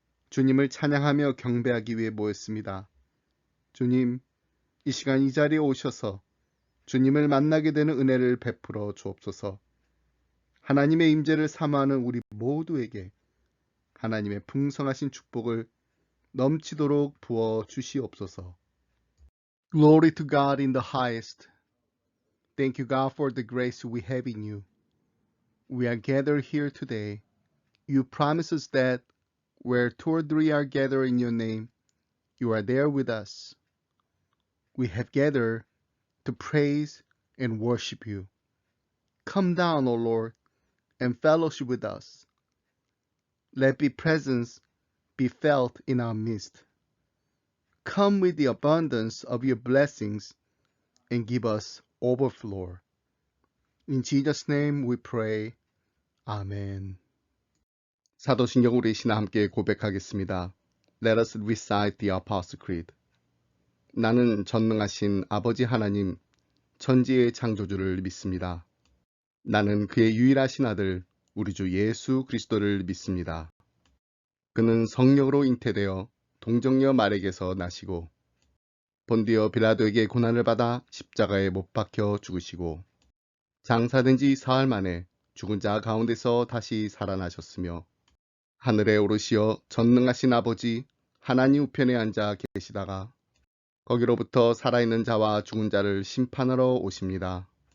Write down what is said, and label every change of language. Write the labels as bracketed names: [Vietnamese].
[Korean] 주님을 찬양하며 경배하기 위해 모였습니다. 주님, 이 시간 이 자리에 오셔서 주님을 만나게 되는 은혜를 베풀어 주옵소서. 하나님의 임재를 사모하는 우리 모두에게 하나님의 풍성하신 축복을 넘치도록 부어 주시옵소서. [English] Glory to God in the highest. Thank you, God, for the grace we have in you. We are gathered here today. You promise us that where two or three are gathered in your name, you are there with us. We have gathered to praise and worship you. Come down, O Lord, and fellowship with us. Let your presence be felt in our midst. Come with the abundance of your blessings and give us overflow. In Jesus' name we pray. Amen. [Korean] 사도신경 우리 신화 함께 고백하겠습니다. [English] Let us recite the Apostle Creed. [Korean] 나는 전능하신 아버지 하나님, 천지의 창조주를 믿습니다. 나는 그의 유일하신 아들, 우리 주 예수 그리스도를 믿습니다. 그는 성령으로 잉태되어 동정녀 마리에게서 나시고 본디오 빌라도에게 고난을 받아 십자가에 못 박혀 죽으시고 장사된 지 사흘 만에 죽은 자 가운데서 다시 살아나셨으며 하늘에 오르시어 전능하신 아버지 하나님 우편에 앉아 계시다가 거기로부터 살아있는 자와 죽은 자를 심판하러 오십니다.